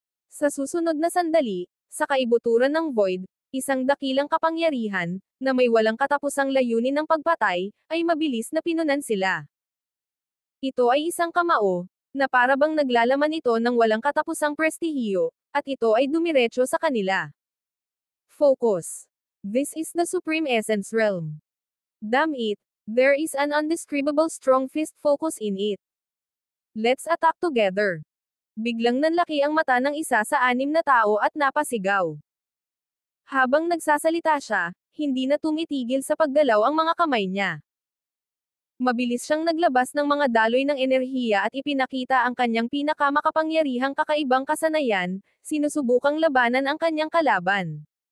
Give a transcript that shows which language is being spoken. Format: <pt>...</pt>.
<tl>Sa susunod na sandali, sa kaibuturan ng void, isang dakilang kapangyarihan, na may walang katapusang layunin ng pagpatay, ay mabilis na pinunan sila. Ito ay isang kamao, na parabang naglalaman ito ng walang katapusang prestihiyo, at ito ay dumiretso sa kanila.</tl> <en>Focus. This is the Supreme Essence Realm. Damn it, There is an undescribable strong fist focus in it. Let's attack together.</en> <tl>Biglang nanlaki ang mata ng isa sa anim na tao at napasigaw. Habang nagsasalita siya, hindi na tumitigil sa paggalaw ang mga kamay niya. Mabilis siyang naglabas ng mga daloy ng enerhiya at ipinakita ang kanyang pinakamakapangyarihang kakaibang kasanayan, sinusubukang labanan ang kanyang kalaban.</tl>